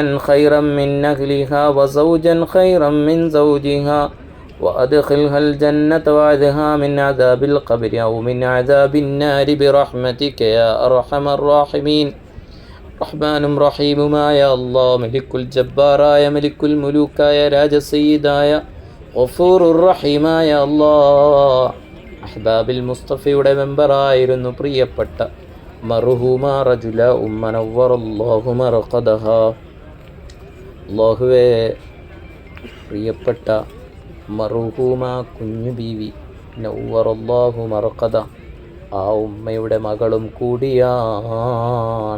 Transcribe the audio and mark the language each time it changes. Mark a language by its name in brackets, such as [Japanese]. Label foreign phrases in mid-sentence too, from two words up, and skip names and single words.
[Arabic] خيرا من أهلها وزوجا خيرا من زوجها وأدخلها الجنة وعذها من عذاب القبر أو من عذاب النار برحمتك يا أرحم الراحمين رحمن رحيم ما يا الله ملك الجبار يا ملك الملوك يا راج السيدا يا غفور الرحيم يا الله [Malayalam] അഹ്ബാബിൽ മുസ്തഫയുടെ മെമ്പറായിരുന്നു പ്രിയപ്പെട്ട മർഹൂമ റജുല ഉമ്മ [Arabic] نور الله مرقدها. [Malayalam] അല്ലാഹുവേ, പ്രിയപ്പെട്ട മർഹൂമ കുഞ്ഞു ബീവി [Arabic] نور الله مرقدها [Malayalam] ആ ഉമ്മയുടെ മകളും കൂടിയാണ്.